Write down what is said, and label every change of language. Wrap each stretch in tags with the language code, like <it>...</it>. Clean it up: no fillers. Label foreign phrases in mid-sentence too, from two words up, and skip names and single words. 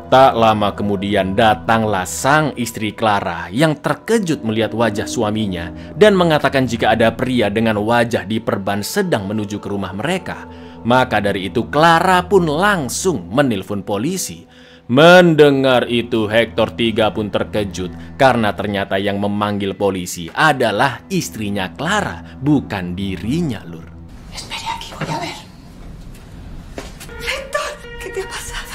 <id>Tak lama kemudian datanglah sang istri Clara yang terkejut melihat wajah suaminya dan mengatakan jika ada pria dengan wajah diperban sedang menuju ke rumah mereka. Maka dari itu Clara pun langsung menelpon polisi. Mendengar itu Hector 3 pun terkejut karena ternyata yang memanggil polisi adalah istrinya Clara, bukan dirinya lur.</id> <es>Espere aquí, voy a ver. Hector, ¿qué te ha pasado?</es>